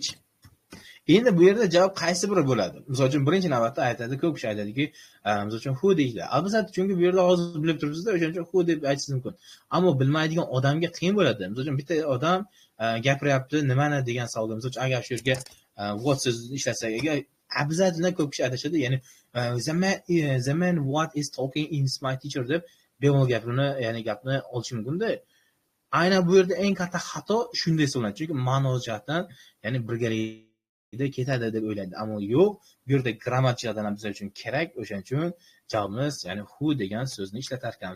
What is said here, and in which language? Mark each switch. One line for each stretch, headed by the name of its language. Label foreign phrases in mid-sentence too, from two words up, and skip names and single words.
Uzbek: Endi bu yerda javob qaysi biri bo'ladi? Misol uchun birinchi navbatda aytadi, ko'p kishi aytadiki, misol uchun who deydi. Albatta, chunki bu yerda hozir bilib turibsiz-da, o'shaning uchun who deb aytishingiz mumkin. Ammo bilmaydigan odamga qiyin bo'ladi. Misol uchun bitta odam gapiryapti, nimani degan savolga, misol uchun agar shu yerga what so'zini ishlatsak, agar abzatdan ko'p kishi aytishadi, ya'ni
English: the man what is talking is my teacher
Uzbek: deb bemalol gapni olish mumkin-da. Aynan bu yerda eng katta xato shunday hisoblanadi. Chunki ma'no jihatdan, ya'ni birgalikda ketadi deb o'ylaydi. Ammo yo'q, bu yerda grammatik jihatdan bizlar uchun kerak. O'shaning uchun javobimiz, ya'ni who degan so'zni ishlatar ekanmiz.